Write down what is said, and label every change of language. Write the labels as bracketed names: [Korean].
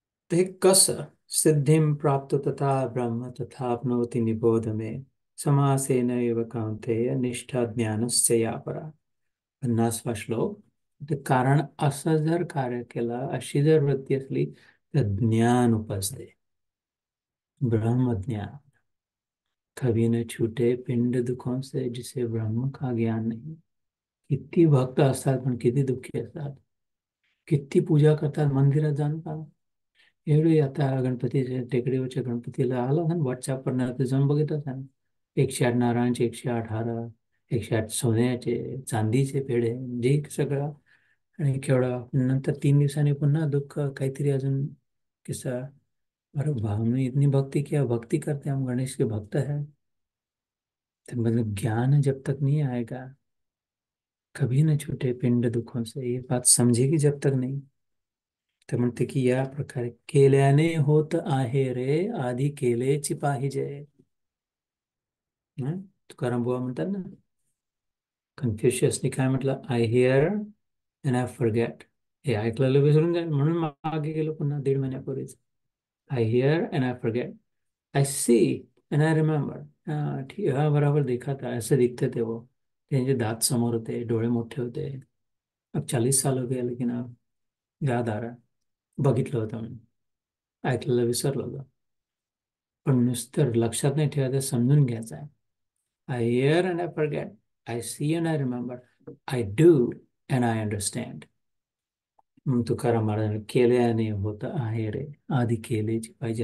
[Marathi] ते कसं? [Sanskrit] सिद्धिं प्राप्त तथा ब्रह्म तथाप्नोति निबोध मे, समासेन एव कौन्तेय निष्ठा ज्ञानस्य या परा. [Marathi] 50वा श्लोक. ते कारण असं जर कार्य केलं, अशी जर वृत्ती असली, तर ज्ञान उपजते, ब्रह्म ज्ञान. [Hindi] कभी न छूटे पिंड दुखों से जिसे ब्रह्म का ज्ञान नहीं. [Marathi] किती भक्त असतात पण किती दुःखी असतात, किती पूजा करतात मंदिरात जाऊन का. एवढे आता गणपतीच्या टेकडीवरच्या गणपतीला आला ना व्हॉट्सअपवर, ते जाऊन बघितलं ना, 108 नारायणचे, 108 हार, 108 सोन्याचे, चांदीचे पेढे, जे सगळं. आणि केवढा नंतर 3 दिवसांनी पुन्हा दुःख, काहीतरी अजून किस्सा. [Hindi] अरे भाव में इतनी भक्ति किया, भक्ति करते हम, गणेश के भक्त है, तो मतलब ज्ञान जब तक नहीं आएगा, कभी न छूटे पिंड दुखों से, ये बात समझेगी जब तक नाही. [Marathi] तर म्हणते की या प्रकारे केल्याने होत आहे रे, आधी केलेची पाहिजे. हं? तुकाराम बुवा म्हणतात ना, कन्फ्युशियसने काय म्हटलं? [English] I hear and I forget. [Marathi] हे ऐकलेलं विसरून जाईल, म्हणून मागे गेलो पुन्हा 1.5 महिन्यापूर्वीच. [English] I hear and I forget, I see and I remember. [Hindi] हाँ ठीक, हाँ बराबर देखा था, ऐसे दिखते थे वो. [Marathi] त्यांचे दात समोर होते, डोळे मोठे होते. [Hindi] अब 40 साल हो गए, लेकिन अब याद आ रहा है. [Marathi] बघितलं होतं म्हणून, ऐकलेलं विसरलो होतं. पण नुसतं लक्षात नाही ठेवायचं, समजून घ्यायचं आहे. [English] I hear and I forget, I see and I remember, I do and I understand. [Marathi] Tukaram Maharaj केल्याने होत आहे रे, आधी केलेची पाहिजे.